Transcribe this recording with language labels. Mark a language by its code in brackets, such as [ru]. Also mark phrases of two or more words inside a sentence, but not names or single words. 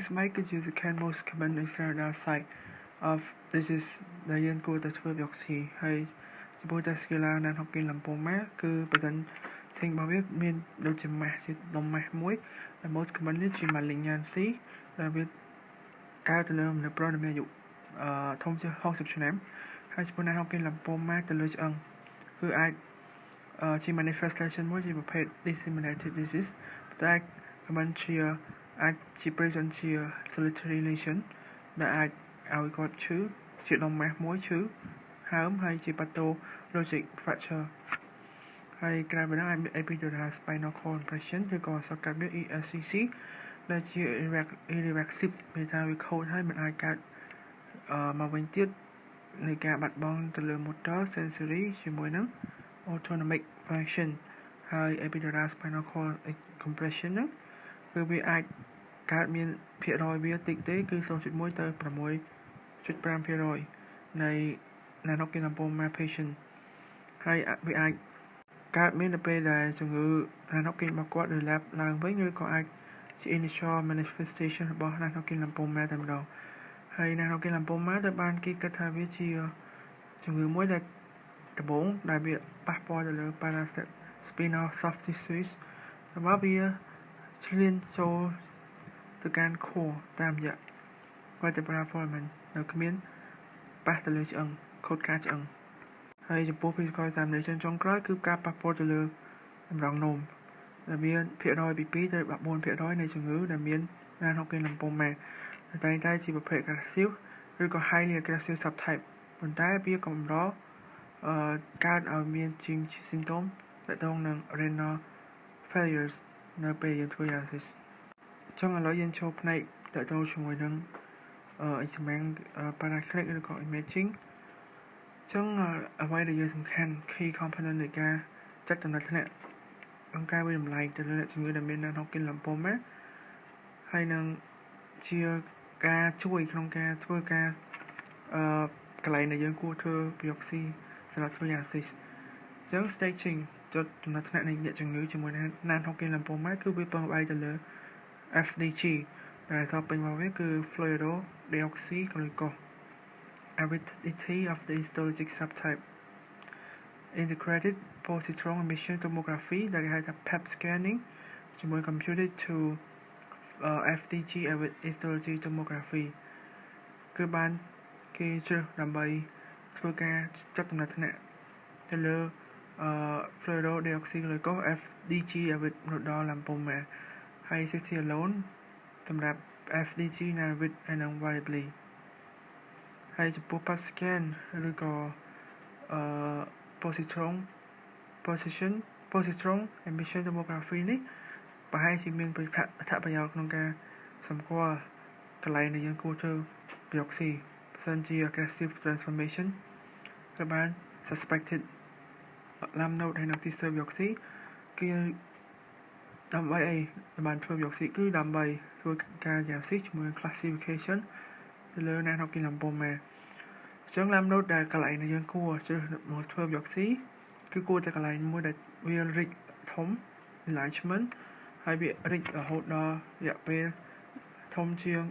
[km] ស្បែកគឺជា [en] second most common extranodal site of disease [km] ដែលយើងគួរតែធ្វើ biopsy ហើយចំពោះ [en] testicular Non-Hodgkin lymphoma [km] គឺ present ផ្សេងរបស់វាមានដូចជាម៉ាស់ជាដុំម៉ាស់មួយដែល [en] most commonly [km] ជា malignancy ដែលវាកើតទៅលើមនុស្សប្រុសដែលមានអាយុធំជាង60ឆ្នាំហើយចំពោះ [en] Non-Hodgkin lymphoma [km] ទៅលើឆ្អឹងគឺអាចជា manifestation មួយជាប្រភេទ [en] disseminated disease [km] តែ common ជាអាចជា present ជា [en] solitary lesion [km] ដែលអាចឲ្យគាត់ឈឺជាដុំម៉ាស់មួយឈឺ ហើមហើយជា [en] pathologic fracture [km] ហើយក្រៅពីនោះអាចមាន [en] epidural spinal cord compression [km] ឬក៏សកាត់មាន ESCC ដែលជា irreversible មានថាវាខូចហើយមិនអាចកើតមកវិញទៀតនៃការបាត់បង់ទៅលើ [en] motor sensory [km] ជាមួយនឹង [en] autonomic function [km] ហើយ [en] epidural spinal cord compression [km] ហ្នឹងគឺវាអាចកើតមានភាគរយវាតិចទេគឺ 0.1 ទៅ 6.5% នៃ [en] Non-Hodgkin lymphoma patient [km] ហើយវាអាចកើតមាននៅពេលដែលជំងឺ Non-Hodgkin របស់គាត់ relapse ឡើងវិញឬក៏អាចជា [en] initial manifestation [km] របស់ [en] Non-Hodgkin lymphoma [km] តែម្ដងហើយ [en] Non-Hodgkin lymphoma [km] ត្រូវបានគេគិតថាវាជាជំ ងឺមួយដែលដំបូងដែលវាប៉ះពាល់ទៅលើ [en] paraspinal soft tissues [km] របស់វាឆ្លៀនចូលទៅកាន់ core តាមរយៈ [en] vertebral foramen [km] នៅគ្មានប៉ះទៅលើឆ្អឹងខូច ការឆ្អឹងហើយចំពោះ [en] physical examination [km] ចុងក្រោយគឺការប៉ះពាល់ទៅលើតម្រងនោមដែលមានភាគរយពី2ទៅ 14% នៃជំងឺដែលមាន [en] Non-Hodgkin lymphoma [km] តែតែជាប្រភេទ aggressive ឬក៏ [en] highly aggressive [km] subtype ប៉ុន្តែវាកម្រកើតឲ្យមានជាង symptom ទាក់ទងនឹង [en] renal failures [km] នៅពេលយើងធ្វើ dialysis ចង់ឥឡូវយើងចូលផ្នែកទាក់ទងជាមួយនឹង [en] exam paraclinic [km] ឬក៏ imaging ចឹងអ្វីដែលយើងសំខាន់ [en] key component [km] នៃការចាត់ដំណើរថ្នាក់អង្គការវិតម្លៃទៅលើអ្នកជំងឺដែលមាន [en] Non-Hodgkin lymphoma [km] ហើយនឹងជាការជួយក្នុងការធ្វើការកន្លែងដែលយើងគួរធ្វើ biopsy សម្រាប់ធ្វើ diagnosis អញ្ចឹង staging ចុះចំណាត់ថ្នាក់នៃអ្នកជំងឺជាមួយនឹង [en] Non-Hodgkin lymphoma [km] គឺវាពឹងផ្អែកទៅលើ FDG ដែលតពេញមកវាគឺ [en] fluorodeoxyglucose avidity of the histologic subtype integrated positron emission tomography [km] ដែលគេហៅ ថា [en] PET scanning [km] ជាមួយ [en] computed to FDG histology tomography [km] គឺបានគេជ្រើស ដើម្បីធ្វើការចាត់ចំណាត់ថ្នាក់ទៅលើ [en] fluorodeoxyglucose FDG avid nodal lymphoma [km] ហើយ [en] CT alone [km] សម្រាប់ [en] FDG navid [km] ហើយនិង variably ហើយចំពោះ [en] PET scan [km] ឬក៏ [en] positron emission tomography [km] នេះប្រហែលជាមានអត្ថប្រយោជន៍ក្នុងការសម្គា ល់កន្លែងដែលយើងគួរធ្វើ biopsy បើសិនជា [en] aggressive transformation [km] ក៏បាន [en] suspected lymph node [km] ហើយនិង [en] T-cell biopsy [km] គឺដើម្បីអីបានធ្វើ biopsy គឺដើម្បីធ្វើការ diagnosis ជាមួយ classification ទៅលើ [en] Non-Hodgkin lymphoma [km] អញ្ចឹង [en] lymph node [km] ដែលកន្លែងដែលយើងគួរជ្រើសមកធ្វើ biopsy គឺគួរតែកន្លែងមួយដែលវារីកធំ enlargement ហើយវារីករហូតដល់រយៈពេលធំជាង